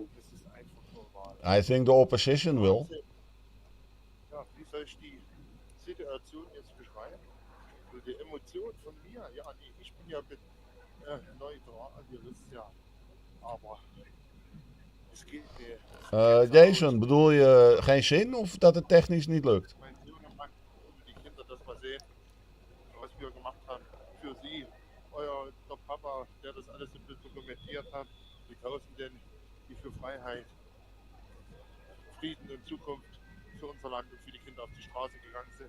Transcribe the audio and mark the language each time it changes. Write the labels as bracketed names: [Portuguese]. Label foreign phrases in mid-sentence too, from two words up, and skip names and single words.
[English] I think the opposition will. [German] Ja, wie soll ich die Situation jetzt beschreiben? So die Emotion von mir, ja, nee, ich bin ja neutral, ihr wisst ja, aber es geht mir. [Dutch] Jason, bedoel je geen zin of dat het technisch niet lukt? [German] Mein Sohnemann und die Kinder das mal sehen, was wir gemacht haben für sie. Der Papa, der das alles ein bisschen dokumentiert hat, die Tausenden, die für Freiheit, Frieden und Zukunft für unser Land und für die Kinder auf die Straße gegangen sind.